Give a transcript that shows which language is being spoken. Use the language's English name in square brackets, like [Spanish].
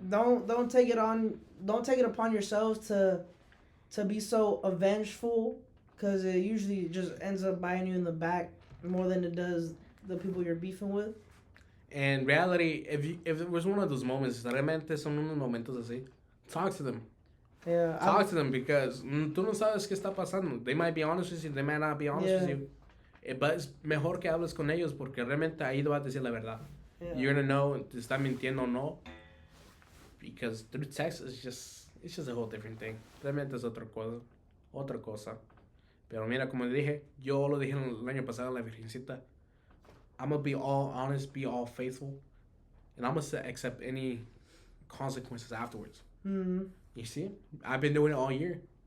[English] Don't take it upon yourselves to be so avengeful, because it usually just ends up biting you in the back more than it does the people you're beefing with. In reality, if it was one of those moments, [Spanish] realmente son unos momentos así, [English] talk to them. Yeah. Talk to them because [Spanish] tú no sabes qué está pasando. [English] They might be honest with you, they might not be honest with you. [Spanish] But es mejor que hables con ellos porque realmente ahí te vas a decir la verdad. [English] Yeah. You're gonna know [Spanish] te está mintiendo o no. [English] Because through text it's just a whole different thing. [Spanish] Realmente es otra cosa. Pero mira, como dije, yo lo dije el año pasado en la Virgencita. [English] I'm gonna be all honest, be all faithful, and I'm gonna accept any consequences afterwards. Mm-hmm. You see, I've been doing it all year.